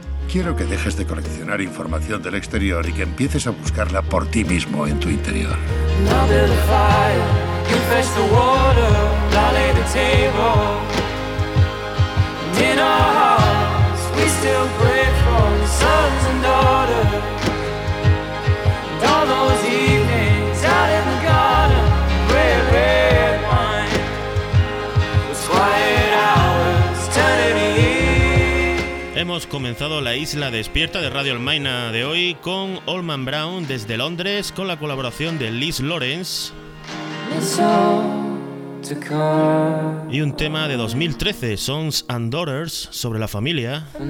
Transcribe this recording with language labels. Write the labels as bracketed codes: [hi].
[es] Quiero que dejes de coleccionar información del exterior y que empieces a buscarla por ti mismo en tu interior. [en] Now build a fire, confess the water, I'll lay the table. In our heart we still pray for sons and daughters. All those evenings out in the garden, red, red wine, those quiet hours turning to years. [es] Hemos comenzado la Isla Despierta de Radio Almaina de hoy con Allman Brown desde Londres, con la colaboración de Liz Lawrence. Y un tema de 2013, Sons and Daughters, sobre la familia.